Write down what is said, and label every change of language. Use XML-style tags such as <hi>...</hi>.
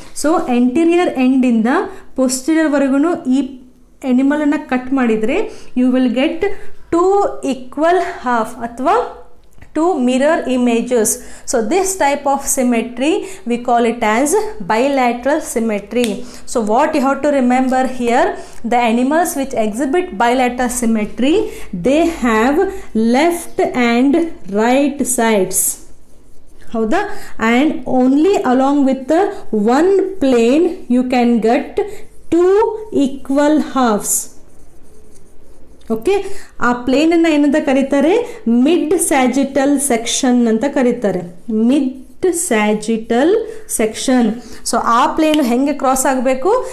<kn>So anterior ಎಂಡಿಂದ ಪೋಸ್ಟೀರಿಯರ್ವರೆಗೂ ಈ ಎನಿಮಲನ್ನು cut ಮಾಡಿದರೆ</kn> <en>you will get 2 equal half</en> <kn>ಅಥವಾ 2 mirror images.</kn> <en>So this type of symmetry we call it as bilateral symmetry. So what you have to remember here, the animals which exhibit bilateral symmetry, they have left and right sides, ಹೌದಾ? And only along with one plane you can get 2 equal halves.</en> <kn>Okay, ಆ ಪ್ಲೇನನ್ನು ಏನಂತ ಕರೀತಾರೆ? Mid ಸ್ಯಾಜಿಟಲ್ section ಅಂತ ಕರೀತಾರೆ. Mid ಸ್ಯಾಜಿಟಲ್ section. So ಆ plain ಹೆಂಗೆ cross ಆಗಬೇಕು?</kn>